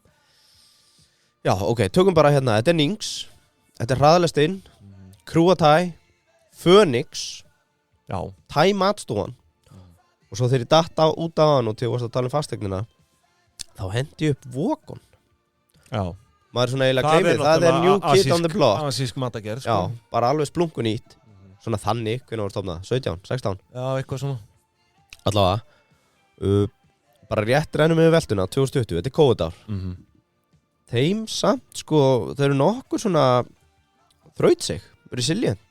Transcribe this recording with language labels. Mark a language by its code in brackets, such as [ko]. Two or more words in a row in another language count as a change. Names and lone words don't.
[is] Já, ok, tökum bara hérna, þetta er Nings, þetta er hraðalestinn, Kruatai, Phoenix, Thai matstofan og svo þegar ég datt út á hann og til að tala um fasteignina, þá hendi ég upp Vogon. Já. Maður er svona eiginlega gleymið, það er [en] new kid on the block. [is] Asísk matagerð, sko. Já, bara alveg splunkunýtt, svona þannig, hvernig var stofnað, 17, 16? Já, eitthvað svona. Allavega, bara rétt rennum við veltuna, 2020, þetta er COVID-ár. Þeim samt, sko, þeir eru nokkur svona þrautsig, resilient.